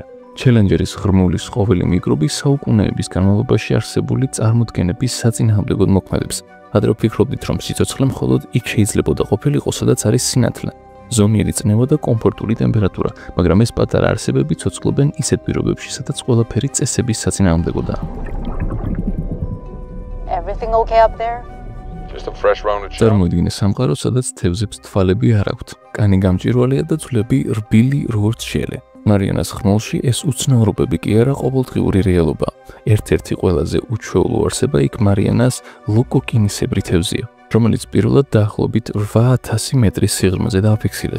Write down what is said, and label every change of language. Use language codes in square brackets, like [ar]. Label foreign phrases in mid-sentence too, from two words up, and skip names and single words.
[ka] ჩელენჯერის ღრმულის ყოველი მიკრობი საუკუნეების განმავლობაში არსებული წარმოდგენების საწინააღმდეგოდ მოქმედებს. ადრე ვფიქრობდით, რომ სიცოცხლე მხოლოდ იქ შეიძლებოდა ყოფილიყო, სადაც არის სინათლე, ზომიერი წნევა და კომფორტული ტემპერატურა, მაგრამ ეს პატარა არსებები ცოცხლობენ ისეთ პირობებში, სადაც ყველაფერი წესების საწინააღმდეგოდაა. [en] Everything okay up there? Just a fresh rounded shot. [ka] წარმოიდგინე სამყარო, სადაც თევზებს თვალები არ აქვთ, კანი გამჭვირვალეა და ძვლები რბილი როგორც შელე. მარიანას ღრმულში ეს უცნაურობები კი არა ყოველდღიური რეალობა. ერთ-ერთი ყველაზე უჩვეულო არსება იქ მარიანას ლოკოკინისებრი თევზია, რომელიც პირველად დაახლოებით 8000 მეტრის სიღრმეზე დააფიქსირეს.